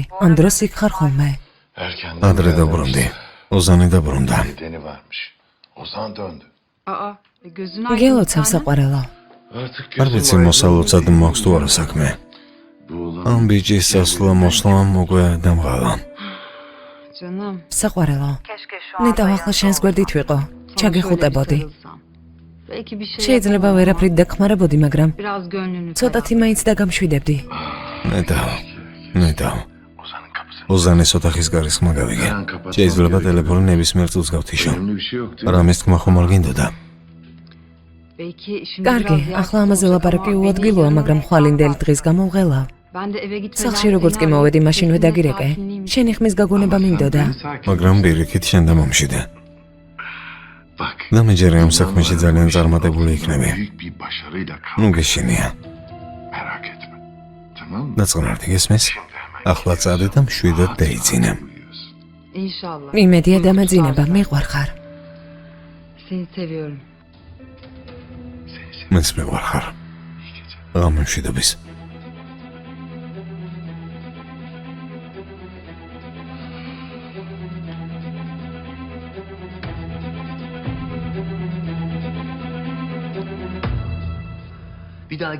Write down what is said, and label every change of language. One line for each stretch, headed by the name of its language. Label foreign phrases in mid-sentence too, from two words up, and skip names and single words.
Georgian: ამ დროს იქ ხარ ხოლმე.
Turkish: Erkenden
Georgian: ადრე დაბრუნდი. ოზანი დაბრუნდა.
Turkish: nedeni varmış. Ozan döndü. Aa, gözün
Georgian: გელოცავ საყვარელო.
Turkish: Artık
Georgian: არ ვიცი მოსალოცად მაქვს თუ არა საქმე. ამ ბიჭის სასლა მოსლამ უკვე დამღალა.
Turkish: Canım.
Georgian: საყვარელო. ნეტავ ახლა შენს გვერდით ვიყო. ჩაგეხუტებოდი.
Turkish: Belki bir şey
Georgian: შეიძლება ვერაფრით დაგხმარებოდი, მაგრამ
Turkish: biraz gönlünü
Georgian: ცოტათი მაინც დაგამშვიდებდი. ნეტავ.
Turkish: Ozan'ın kapısı.
Georgian: ოზანის ოთახის გარისხმა გავიგე. შეიძლება ტელეფონი ნებისმიერ წუთს გავთიშო.
Turkish: Önemli bir şey yok değil mi?
Georgian: რამის თქმა ხომ არ გინდოდა.
Turkish: Belki işini
Georgian: კარგი,
Turkish: biraz
Georgian: ახლა
Turkish: yaşlı
Georgian: ამაზე ლაპარაკი
Turkish: ama
Georgian: უადგილოა,
Turkish: beni
Georgian: მაგრამ
Turkish: yanıltma.
Georgian: ხვალინდელი დღის გამო ვღელავ.
Turkish: Ben de eve gitmeden
Georgian: სახლში როგორც კი
Turkish: seni
Georgian: მოვედი,
Turkish: arayıp
Georgian: მაშინვე
Turkish: seninle
Georgian: დაგირეკე.
Turkish: sakinliğimi-
Georgian: შენი ხმის გაგონება მინდოდა. მაგრამ პირიქით შენ დამამშვიდე.
Turkish: Bak.
Georgian: და მე ჯერ ამ საქმეში ძალიან წარმატებული იქნები.
Turkish: Büyük bir başarıyla kal.
Georgian: ნუ გეშინია.
Turkish: Merak etme. Tamam mı?
Georgian: დაწყნარდი გესმის? ახლა წადე და მშვიდად დაიძინე.
Turkish: Uyuyorsun. İnşallah.
Georgian: იმედია დამაძინება, მიყვარხარ.
Turkish: Seni seviyorum.
Georgian: მეც მეყვარხარ. ღამე მშვიდობის.
Turkish: Bir daha